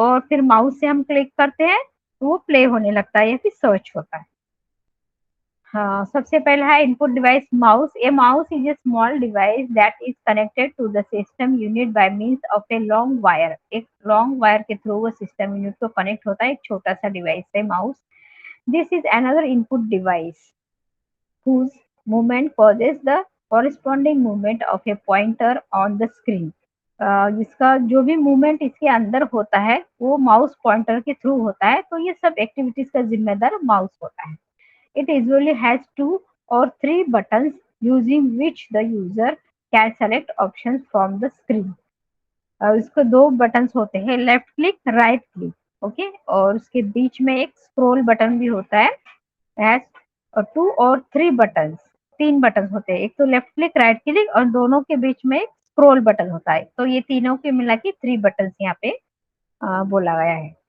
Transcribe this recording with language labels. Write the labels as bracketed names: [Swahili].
[Hindi] और फिर माउस से हम क्लिक करते हैं तो वो प्ले होने लगता है या फिर सर्च होता है। हाँ, सबसे पहला है input device mouse. [English] A mouse is a small device that is connected to the system unit by means of a long wire. [Hindi] एक लॉन्ग वायर के थ्रू वो सिस्टम यूनिट को कनेक्ट होता है, एक छोटा सा डिवाइस है mouse. [English] This is another input device whose movement causes the corresponding movement of a pointer on the screen। [Hindi] जिसका जो भी मूवमेंट इसके अंदर होता है वो माउस पॉइंटर के थ्रू होता है, तो ये सब एक्टिविटीज का जिम्मेदार माउस होता है। [English] It usually has 2 or 3 buttons using which the user can select options from the screen। [Hindi] इसको 2 बटन्स होते हैं, left click, right click. Okay, और उसके बीच में एक स्क्रॉल बटन भी होता है। [English] has 2 or 3 buttons, [Hindi] 3 बटन होते हैं, एक तो लेफ्ट क्लिक, राइट क्लिक और दोनों के बीच में एक स्क्रॉल बटन होता है। तो ये तीनों के मिला के 3 बटन्स यहाँ पे बोला गया है।